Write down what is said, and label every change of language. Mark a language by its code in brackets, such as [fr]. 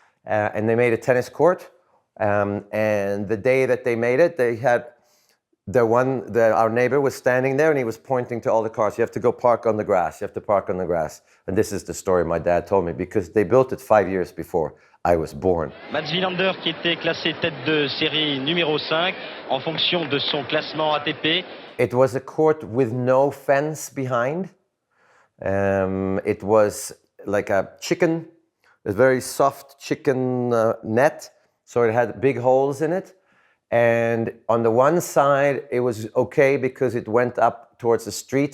[en] And they made a tennis court. And the day that they made it, they had our neighbor was standing there, and he was pointing to all the cars. You have to go park on the grass. You have to park on the grass. And this is the story my dad told me, because they built it 5 years before I was born. [fr] Mats Wilander, qui était classé tête de série numéro 5 en fonction de son classement ATP. [en] It was a court with no fence behind. It was like a very soft chicken net. So it had big holes in it. And on the one side, it was okay because it went up towards the street.